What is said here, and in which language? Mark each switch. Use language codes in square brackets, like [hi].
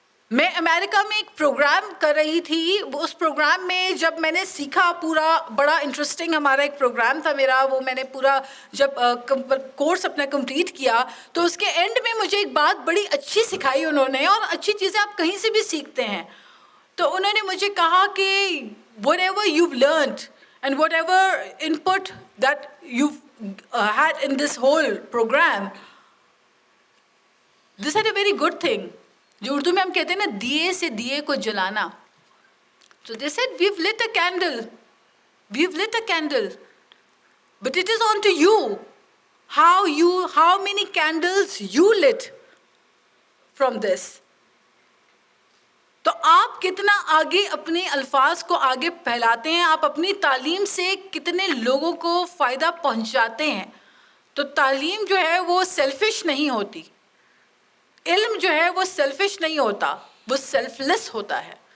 [ur] میں امریکہ میں ایک پروگرام کر رہی تھی, اس پروگرام میں جب میں نے سیکھا, پورا بڑا انٹرسٹنگ ہمارا ایک پروگرام تھا میرا, وہ میں نے پورا جب کورس اپنا کمپلیٹ کیا تو اس کے اینڈ میں مجھے ایک بات بڑی اچھی سکھائی انہوں نے, اور اچھی چیزیں آپ کہیں سے بھی سیکھتے ہیں. تو انہوں نے مجھے کہا کہ [en] whatever you've learned and whatever input that you've had in this whole program, this is a very good thing. [ur] جو اردو میں ہم کہتے ہیں نا, دیے سے دیے کو جلانا. [en] So they said, we've lit a candle. We've lit a candle. But it is on to you. How many candles you lit from this. [ur] تو آپ کتنا آگے اپنے الفاظ کو آگے پھیلاتے ہیں, آپ اپنی تعلیم سے کتنے لوگوں کو فائدہ پہنچاتے ہیں. تو تعلیم جو ہے وہ سیلفش نہیں ہوتی, علم جو ہے وہ سیلفش نہیں ہوتا, وہ سیلف لیس ہوتا ہے.